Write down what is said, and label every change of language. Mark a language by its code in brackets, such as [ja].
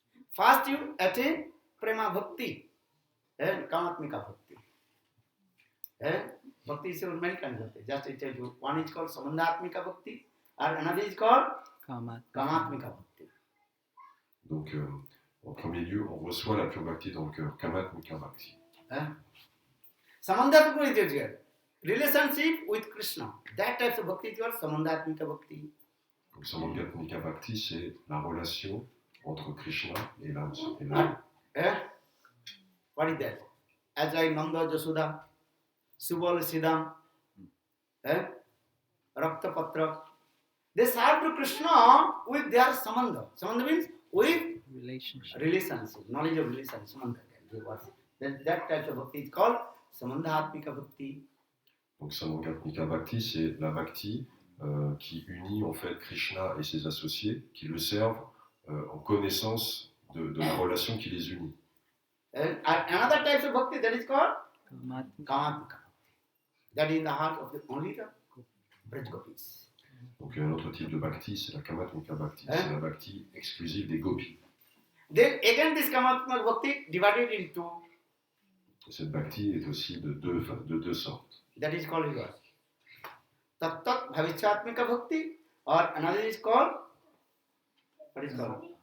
[en] First you attain prema bhakti and kamatmika bhakti. Bhakti is many kinds of bhakti. Just I tell you, one is called Samandhatmika Bhakti, and another is called Kamatmika Bhakti. [fr] Donc, en premier lieu, on reçoit la pure bhakti dans le cœur, kamatmika bhakti. [en] Samandhatmika is your relationship with Krishna. That type of bhakti is called Samandhatmika Bhakti. [fr] Donc, samandhatmika bhakti, c'est la relation entre Krishna et l'âme. [en] What is that? As like Nanda, Jasoda, Subal, Siddham, Raktapatra. They serve to Krishna with their samandha. Samandha means with relationship, knowledge of relationship. Samandha. That type of bhakti is called Samandhatmika Bhakti. [fr] Donc, samandhatmika bhakti, c'est la bhakti qui unit en fait Krishna et ses associés, qui le servent en connaissance de la relation qui les unit. [en] And another type of bhakti that is called Kamatmika. That is in the heart of only the Braj Gopis. [fr] Donc un autre type de bhakti, c'est la kamatmika bhakti, c'est la bhakti exclusive des gopis. [en] Then again this Kamatmika bhakti divided into. [fr] Cette bhakti est aussi de deux sortes. [en] That is called yours. Tat Bhavichatmika bhakti, or another is called, what is called?